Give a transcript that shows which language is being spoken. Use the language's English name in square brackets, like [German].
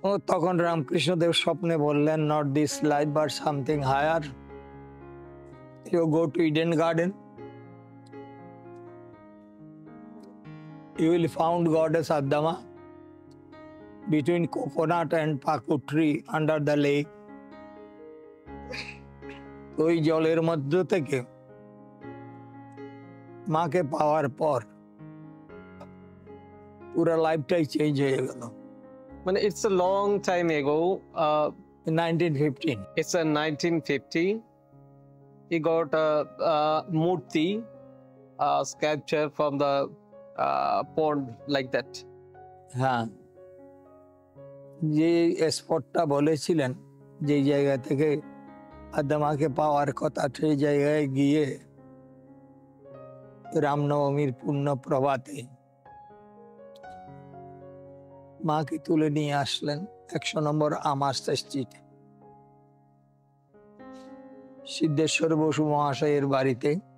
[Bangla] তখন রামকৃষ্ণদেব স্বপ্নে বললেন, [English] Not this life but something higher, you go to Eden Garden, you will found goddess Adama between coconut and paku tree under the lake. [Bangla] ওই জলের মধ্য থেকে মাকে পাওয়ার পর পুরো লাইফটাই চেঞ্জ হয়ে গেল। [English] মানে it's a long time ago, in 1915. It's a 1950. He got a murti, a sculpture from the pond like that. [Bangla] হ্যাঁ, যে স্পটটা বলেছিলেন যে জায়গা থেকে আদামাকে পাওয়ার কথা, সেই জায়গায় গিয়ে রামনবমীর পূর্ণ প্রভাতে মাকে তুলে নিয়ে আসলেন 100 নম্বর আমার স্ট্রিটে সিদ্ধেশ্বর বসু মহাশয়ের বাড়িতে।